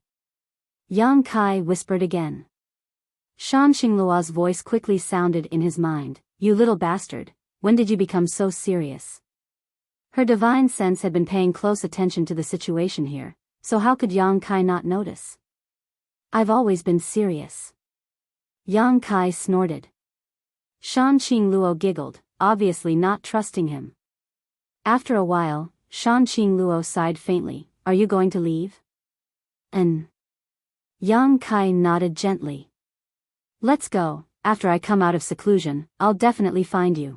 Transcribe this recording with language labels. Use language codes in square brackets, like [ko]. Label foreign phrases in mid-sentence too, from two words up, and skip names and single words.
[en] Yang Kai whispered again. Shan Xingluo's voice quickly sounded in his mind, "You little bastard, when did you become so serious?" Her divine sense had been paying close attention to the situation here, so how could Yang Kai not notice? "I've always been serious." Yang Kai snorted. Shan Xingluo giggled, obviously not trusting him. After a while, Shan Xingluo sighed faintly, "Are you going to leave?" Yang Kai nodded gently. "Let's go, after I come out of seclusion, I'll definitely find you."